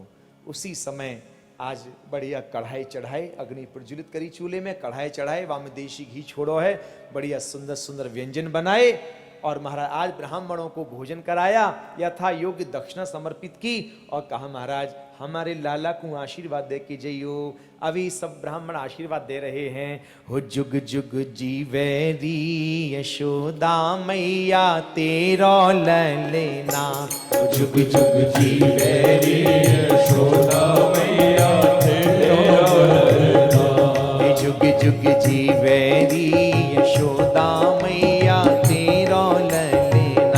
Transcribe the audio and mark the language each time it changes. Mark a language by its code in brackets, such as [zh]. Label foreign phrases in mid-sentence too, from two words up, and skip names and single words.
[hi] उसी समय आज बढ़िया कढ़ाई चढ़ाए, अग्नि प्रज्वलित करी चूल्हे में, कढ़ाई चढ़ाए, वहां में देशी घी छोड़ो है, बढ़िया सुंदर सुंदर व्यंजन बनाए और महाराज आज ब्राह्मणों को भोजन कराया, यथा योग्य दक्षिणा समर्पित की और कहा महाराज हमारे लाला को आशीर्वाद दे के जइयो। अभी सब ब्राह्मण आशीर्वाद दे रहे हैं, [bra] हो जुग जुग जीवेरी यशोदा मैया तेरो ललेना। हो जुग जुग जीवेरी यशोदा मैया तेरो ललेना। जुग जुग जीवेरी यशोदा मैया तेरो ललेना।